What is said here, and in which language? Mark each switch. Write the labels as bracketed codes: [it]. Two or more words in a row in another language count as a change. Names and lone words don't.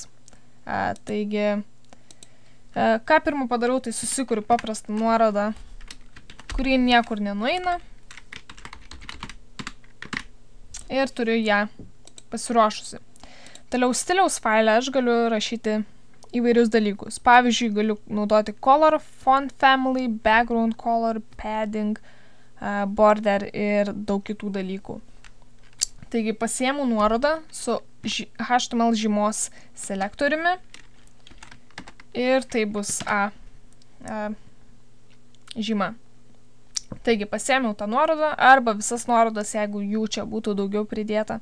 [lt] Taigi, ką pirmą padarau, tai susikuriu paprastą nuorodą, kuri niekur nenueina, ir turiu ją pasiruošusi. Toliau stiliaus failę aš galiu rašyti įvairius dalykus. Pavyzdžiui, galiu naudoti [en] color, font family, background color, padding, border [lt] ir daug kitų dalykų. Taigi pasiėmu nuorodą su HTML žymos selektoriumi ir tai bus A žyma. Taigi pasiėmiau tą nuorodą arba visas nuorodas, jeigu jų čia būtų daugiau pridėta.